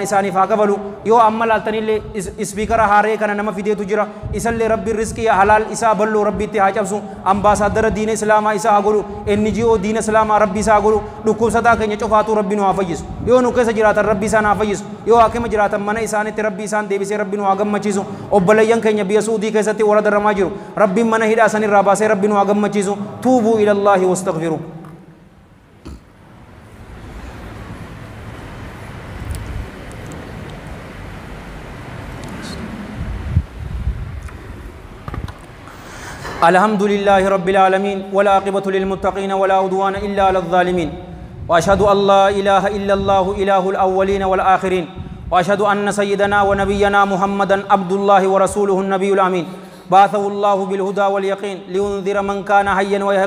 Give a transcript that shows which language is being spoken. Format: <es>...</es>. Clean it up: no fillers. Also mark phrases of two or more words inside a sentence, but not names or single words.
<om>isaaniif haa kabalu yoo amma laaltanillee ispiikara haaree kana nama fideetu jira isallee rabbi riskii halaal isaa balloo rabbiitti haa cabsu ambaasaadara diina islaamaa isaa haa godhu NGO diina islaamaa rabbi isaa haa godhu dhukkubsataa keenya cufaatu rabbi nu haa fayyisu yoo nu keessa jiraatan rabbi isaan haa fayyisu yoo hakima jiraatan mana isaanitti rabbi isaan deebisee rabbi nu haa gammachiisu obboleeyyan keenya biyya suudii keessatti warra darramaa jiru rabbiin mana hidhaa sanirraa baasee rabbi nu haa gammachiisu</om> <ar>توبوا إلى الله واستغفروا الحمد لله رب العالمين والعاقبة للمتقين ولا عدوان إلا على الظالمين وأشهد أن لا إله إلا الله إله الأولين والآخرين وأشهد أن سيدنا ونبينا محمدا عبد الله ورسوله النبي الأمين بعثه الله بالهدى واليقين لينذر من كان حيا ويحق</ar>